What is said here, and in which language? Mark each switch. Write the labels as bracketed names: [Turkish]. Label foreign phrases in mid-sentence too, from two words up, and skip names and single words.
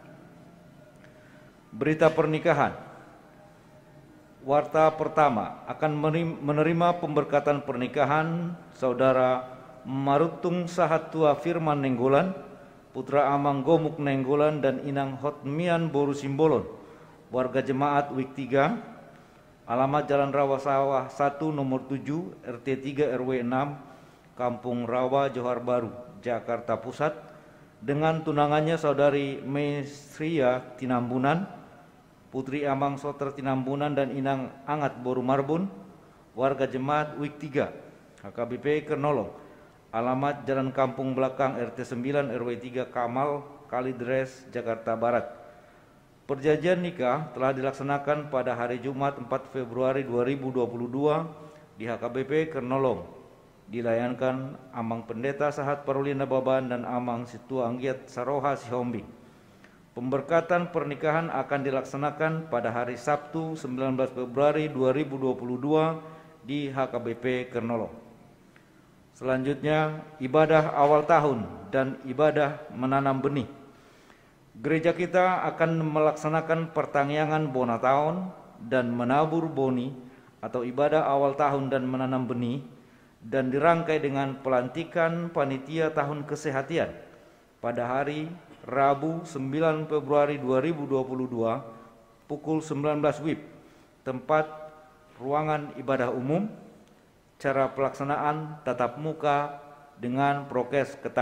[Indonesian] Berita pernikahan. Warta pertama akan menerima pemberkatan pernikahan Saudara Marutung Sahatua Firman Nenggolan, Putra Amang Gomuk Nenggolan dan Inang Hotmian Boru Simbolon, warga jemaat Week 3, alamat Jalan Rawa Sawah 1 nomor 7 RT 3 RW 6 Kampung Rawa, Johar Baru, Jakarta Pusat, dengan tunangannya Saudari Mesria Tinambunan, Putri Amang Soter Tinambunan dan Inang Angat Boru Marbun, warga jemaat Week 3, HKBP Kernolong, alamat Jalan Kampung Belakang RT 9 RW 3 Kamal, Kalidres, Jakarta Barat. Perjanjian nikah telah dilaksanakan pada hari Jumat 4 Februari 2022 di HKBP Kernolong. Dilayankan Amang Pendeta Sahat Parulina Baban dan Amang Situ Anggiat Saroha Sihombing. Pemberkatan pernikahan akan dilaksanakan pada hari Sabtu 19 Februari 2022 di HKBP Kernolong. Selanjutnya, ibadah awal tahun dan ibadah menanam benih. Gereja kita akan melaksanakan [Batak Toba] pertangyangan bona tahun [Indonesian] dan menabur boni atau ibadah awal tahun dan menanam benih, dan dirangkai dengan pelantikan panitia tahun kesehatian pada hari Rabu 9 Februari 2022 pukul 19 WIB, tempat ruangan ibadah umum, cara pelaksanaan tatap muka dengan prokes ketat.